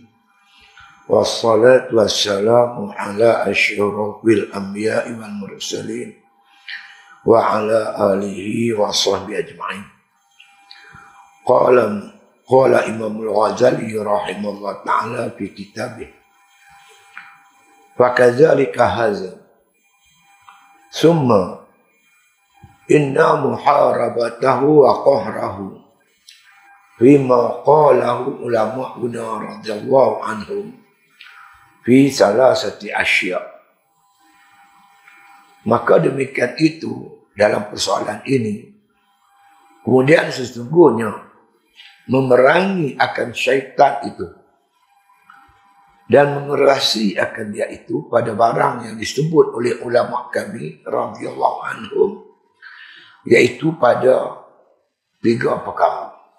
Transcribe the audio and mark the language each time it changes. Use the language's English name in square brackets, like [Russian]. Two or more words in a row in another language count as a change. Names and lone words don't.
[Arabic] والصلاة والسلام على أشرف الأنبياء والمرسلين وعلى آله وصحبه أجمعين. قال الإمام الغزالي رحمه الله تعالى في كتابه. وكذلك هذا. ثم إن محاربته وقهره بما قاله علماؤنا رضي الله عنهم في ثلاثة أشياء'. [Malay] Maka demikian itu dalam persoalan ini. Kemudian sesungguhnya memerangi akan syaitan itu dan mengerasi akan dia itu pada barang yang disebut oleh ulama kami [Arabic] رضي الله عنهم, [Malay] yaitu pada 3 perkara.